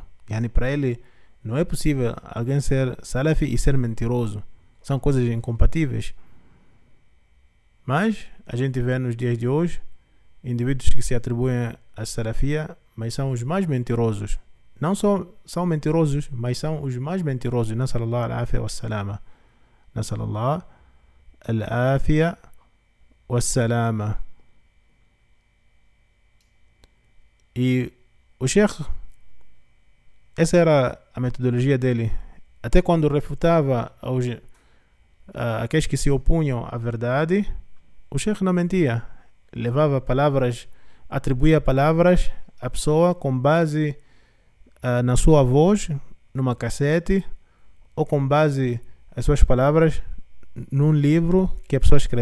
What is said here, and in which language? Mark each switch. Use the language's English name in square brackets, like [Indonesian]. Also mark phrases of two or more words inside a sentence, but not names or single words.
[Portuguese] Para ele não é possível alguém ser salafi e ser mentiroso. São coisas incompatíveis. Mas a gente vê nos dias de hoje indivíduos que se atribuem a salafia, mas são os mais mentirosos. Não só são mentirosos, mas são os mais mentirosos. [Arabic] نسأل الله العافية والسلامة. نسأل الله العافية والسلامة. [Portuguese] E o Sheikh, essa era a metodologia dele. Até quando refutava aqueles que se opunham à verdade, o Sheikh não mentia. Levava palavras, atribuía palavras à pessoa com base na sua voz, numa cassete, ou com base as suas palavras num livro que a pessoa escreveu.